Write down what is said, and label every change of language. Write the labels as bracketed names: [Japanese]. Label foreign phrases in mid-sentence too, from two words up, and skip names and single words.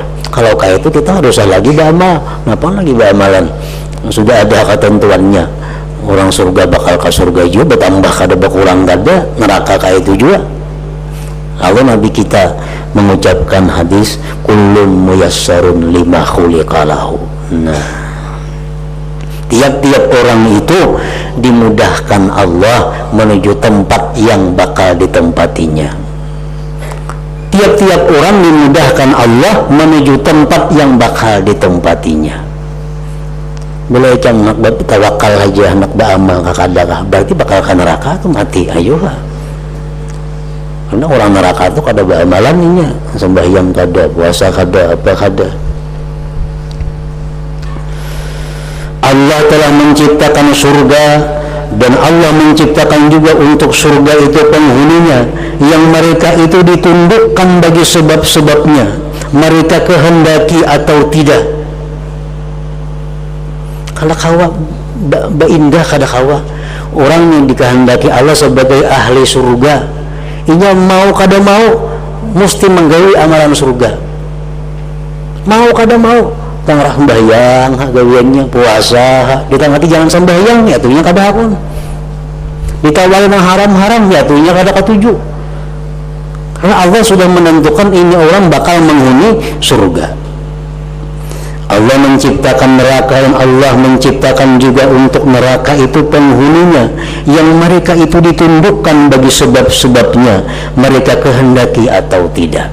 [Indonesian] Kalau kayak itu kita harus lagi beramal, ngapain lagi beramalan? [Banjar] Sudah ada ketentuannya. Orang surga bakal ke surga juga, bertambah kada berkurang kada, neraka kayak itu juga. [Indonesian] Lalu Nabi kita mengucapkan hadis, [Arabic] كل ميسر لما خلق له. [Indonesian] Nah, tiap-tiap orang itu dimudahkan Allah menuju tempat yang bakal ditempatinya. Tiap-tiap orang dimudahkan Allah menuju tempat yang bakal ditempatinya. [Banjar] Boleh kan nak tawakal aja, nak beramal kakadakah, berarti bakal ke neraka tuh mati, ayo lah. Karena orang neraka itu kada beramalannya, sembahyang kada, puasa kada, apa kada. [Indonesian] Allah telah menciptakan surga, dan Allah menciptakan juga untuk surga itu penghuninya, yang mereka itu ditundukkan bagi sebab-sebabnya, mereka kehendaki atau tidak. [Banjar] Kalau kawa indah kada kawa orang yang dikehendaki Allah sebagai ahli surga, inya mau kada mau mesti menggawi amalan surga. Mau kada mau tangrah sembahyang, gawiannya puasa, ditangati jangan sembahyang ya tuhnya kada hakun. Ditawari nang haram-haram ya tuhnya kada katuju. [Indonesian] Karena Allah sudah menentukan ini orang bakal menghuni surga. Allah menciptakan neraka, dan Allah menciptakan juga untuk neraka itu penghuninya, yang mereka itu ditundukkan bagi sebab-sebabnya, mereka kehendaki atau tidak.